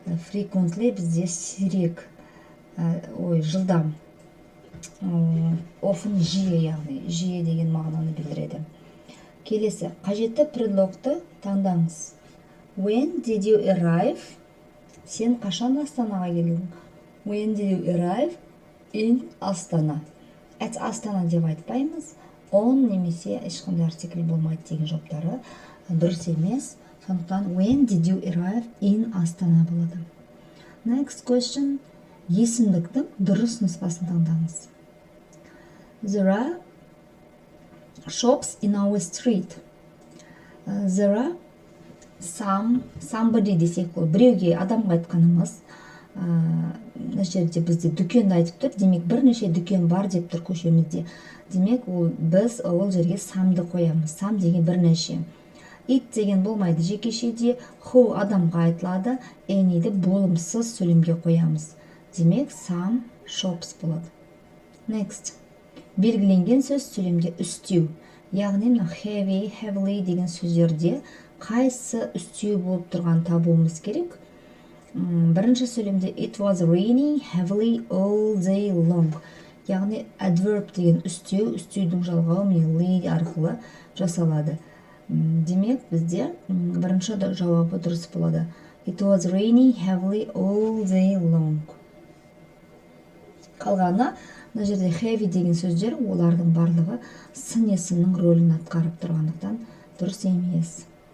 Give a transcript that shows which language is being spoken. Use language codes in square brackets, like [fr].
[kk] Frequently бізде сирек, жылдам. Often жиі, яғни жиі деген мағынаны білдіреді. Келесі, қажетті предлогты таңдаңыз. [en] When did you arrive? [kk] Сен қашан Астанаға келдің? [en] When did you arrive in Астана? [kk] At Астана деп айтпаймыз. On немесе ешқандай артикль болмайды деген жоқтары дұрыс емес. Сондықтан [en] when did you arrive in Астана [kk] болады. [en] Next question. [kk] Есімдіктің дұрыс нұсқасын таңдаңыз. [en] There are shops in our street. There are somebody [kk] десек, біреуге адамға айтқанымыз. Мына жерде бізде дүкенді айтып тұр. Демек бірнеше дүкен бар деп тұр көшемізде. Демек біз ол жерге самды қоямыз. Сам деген бірнеше. It деген болмайды жекешеде. Who адамға айтылады. Any'ді болымсыз сөйлемге қоямыз. Демек [en] some shops [kk] болады. [en] Next. [kk] Белгіленген сөз сөйлемде үстеу. Яғни heavy, heavily деген сөздерде қайсы үстеу болып тұрған табуымыз керек. Бірінші сөйлемде [en] it was raining heavily all day long. [kk] Яғни adverb деген үстеу, үстеудің жалғауы lay арқылы жасалады. Демек бізде бірінші жауабы дұрыс болады. [en] It was raining heavily all day long. [kk] Қалғаны, мына жерде heavy деген сөздер, олардың барлығы сын есімнің рөлін атқарып тұрғандықтан дұрыс емес.